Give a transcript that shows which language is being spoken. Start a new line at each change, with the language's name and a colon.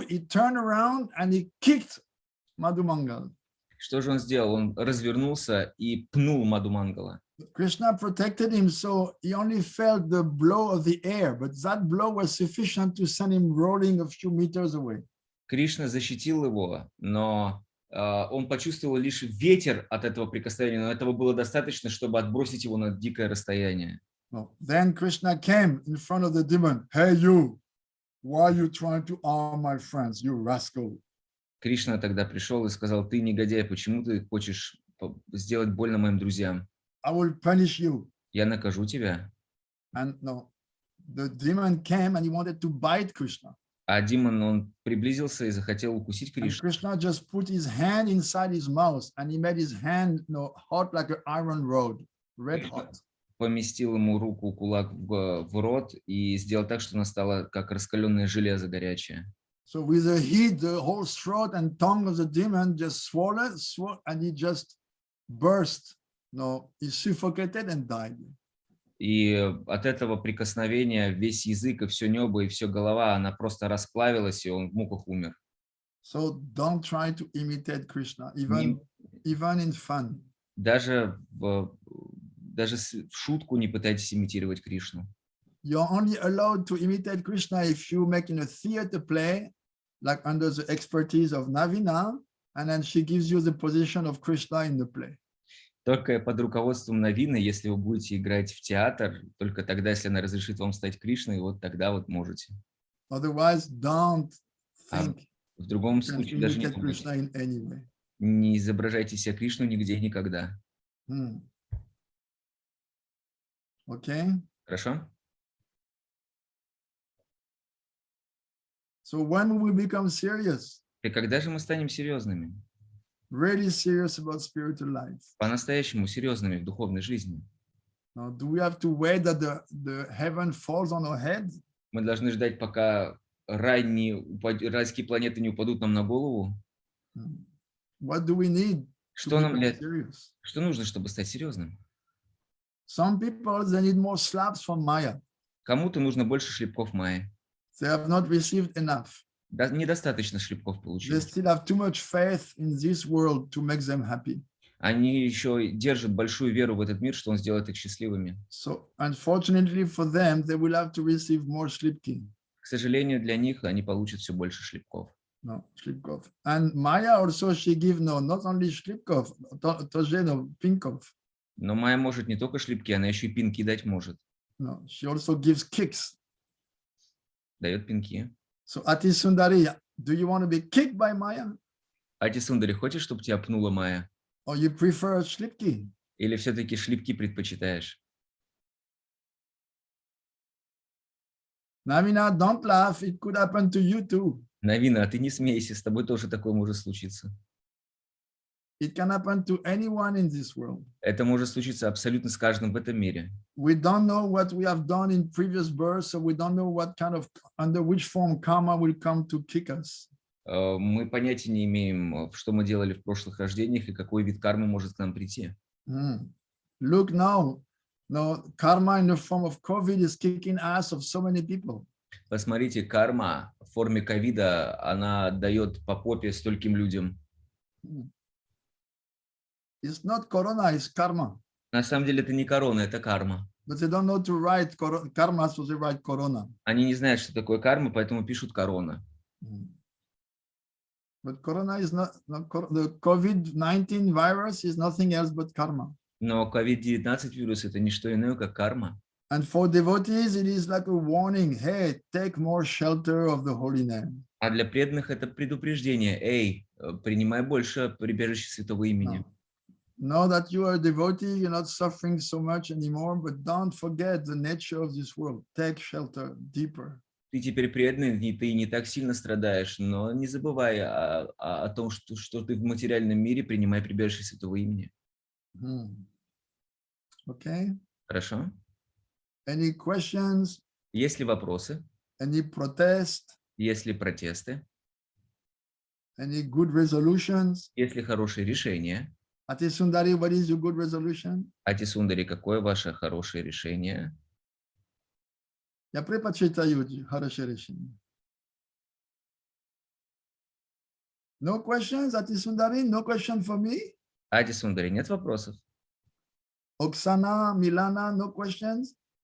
English: He turned around and he kicked Madhu Mangal.
Russian: Что же он сделал? Он развернулся и пнул Мадху Мангала.
English: Krishna protected him, so he only felt the blow of the air, but that blow was sufficient to send him rolling a few meters away.
Russian: Кришна защитил его, но он почувствовал лишь ветер от этого прикосновения, но этого было достаточно, чтобы отбросить его на дикое расстояние.
English: Then Krishna came in front of the demon. "Hey, you, why are you trying to harm my friends, you rascal?"
Russian: Кришна тогда пришел и сказал: "Ты негодяй, почему ты хочешь сделать больно моим друзьям?
English: I will punish you."
Russian: Я накажу тебя.
English: And the demon came and he wanted to bite Krishna.
Russian: А демон, он приблизился и захотел укусить
English: And
Russian: Кришну.
English: Krishna just put his hand inside his mouth, and he made his hand hot like an iron rod, red hot.
Russian: поместил ему руку, кулак в рот и сделал так, что она стала как раскаленное железо горячее.
English: So with the heat, the whole throat and tongue of the demon just swollen, and he just burst. No, he suffocated and died.
Russian: И от этого прикосновения весь язык и все небо и все голова, она просто расплавилась, и он в муках умер.
English: So don't try to imitate Krishna, even in fun.
Russian: Даже в шутку не пытайтесь имитировать Кришну.
English: You're only allowed to imitate Krishna if you make in a theater play, like under the expertise of Navina, and then she gives you the position of Krishna in the play.
Russian: Только под руководством Навины, если вы будете играть в театр, только тогда, если она разрешит вам стать Кришной, вот тогда вот можете.
English: Otherwise, don't think
Russian: в другом
English: you can
Russian: случае даже
English: imitate Krishna in any way.
Russian: не изображайте себя Кришну нигде и никогда.
English: Okay?
Russian: Хорошо?
English: So when we become serious,
Russian: И когда же мы станем серьезными?
English: really serious about spiritual life?
Russian: По-настоящему серьезными в духовной жизни.
English: Now, do we have to wait that the heaven falls on our head?
Russian: Мы должны ждать, пока райские планеты не упадут нам на голову.
English: What do we need
Russian: Что
English: to become serious?
Russian: Что нужно, чтобы стать серьезным?
English: Some people, they need more slaps from Maya.
Russian: Кому-то нужно больше шлепков Майи.
English: They have not received enough.
Russian: Недостаточно шлепков
English: They
Russian: получили.
English: still have too much faith in this world to make them happy.
Russian: Они еще держат большую веру в этот мир, что он сделает их счастливыми.
English: So, unfortunately for them, they will have to receive more slipking.
Russian: К сожалению, для них они получат все больше шлепков.
English: No,
Russian: Shlipkov.
English: And Maya also, she give not only Shlipkov,
Russian: тоже,
English: no,
Russian: Pinkov. Но Майя может не только шлепки, она еще и пинки дать может.
English: No, she also gives kicks.
Russian: Дает пинки.
English: So Ati Sundari, do you want to be kicked by Maya?
Russian: Ати Сундари, хочешь, чтобы тебя пнула Майя?
English: Or you prefer
Russian: Shlipki? Или все-таки шлепки предпочитаешь?
English: Navina, don't laugh. It could happen to you too.
Russian: Навина, а ты не смейся, с тобой тоже такое может случиться.
English: It can happen to anyone in this world.
Russian: Это может случиться абсолютно с каждым в этом мире.
English: We don't know what we have done in previous births, so we don't know what kind of, under which form karma will come to kick us.
Russian: Мы понятия не имеем, что мы делали в прошлых рождениях и какой вид кармы может к нам прийти.
English: Look now, no, karma in the form of COVID is kicking ass of so many people.
Russian: Посмотрите, карма в форме ковида, она дает по попе стольким людям.
English: It's not corona, it's karma.
Russian: На самом деле это не корона, это карма.
English: But they don't know to write karma, so they write corona.
Russian: Они не знают, что такое карма, поэтому пишут корона.
English: But corona is not the COVID-19 virus is nothing else but karma.
Russian: Но COVID-19 вирус это не что иное, как карма.
English: And for devotees, it is like a warning. Hey, take more shelter of the holy name.
Russian: А для преданных это предупреждение. Эй, принимай больше прибежище святого имени.
English: Know that you are a devotee, you're not suffering so much anymore, but don't forget the nature of this world. Take shelter deeper.
Russian: Ты теперь преданный, ты не так сильно страдаешь, но не забывай о том, что ты в материальном мире, принимай прибежище святого имени.
English: Okay.
Russian: Хорошо?
English: Any questions?
Russian: Есть ли вопросы?
English: Any protest?
Russian: Есть ли протесты?
English: Any good resolutions?
Russian: Есть ли хорошие решения?
English: Ati Sundari, what is your good resolution?
Russian: Ати Сундари, какое ваше хорошее решение? Я предпочитаю хорошее решение.
English: No questions, Ati Sundari? No question for me?
Russian: Ати Сундари, нет вопросов?
English: Oksana, Milana, no questions?